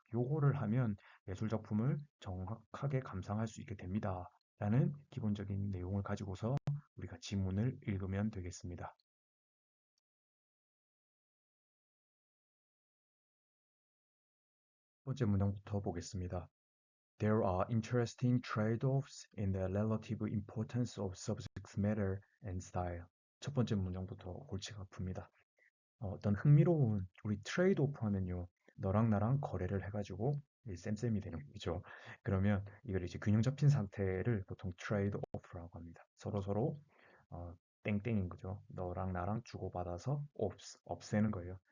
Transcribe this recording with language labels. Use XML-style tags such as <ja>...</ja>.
<ko>요거를 하면 예술 작품을 정확하게 감상할 수 있게 됩니다. 라는 기본적인 내용을 가지고서 우리가 지문을 읽으면 되겠습니다. 첫 번째 문장부터 보겠습니다.</ko> <en>There are interesting trade-offs in the relative importance of subject matter and style.</en> <ko>첫 번째 문장부터 골치가 아픕니다. 어떤 흥미로운 우리 트레이드 오프 하면요. 너랑 나랑 거래를 해가지고 쌤쌤이 되는 거죠. 그러면 이걸 이제 균형 잡힌 상태를 보통 트레이드 오프라고 합니다. 서로 땡땡인 거죠. 너랑 나랑 주고받아서 없애는 거예요.</ko>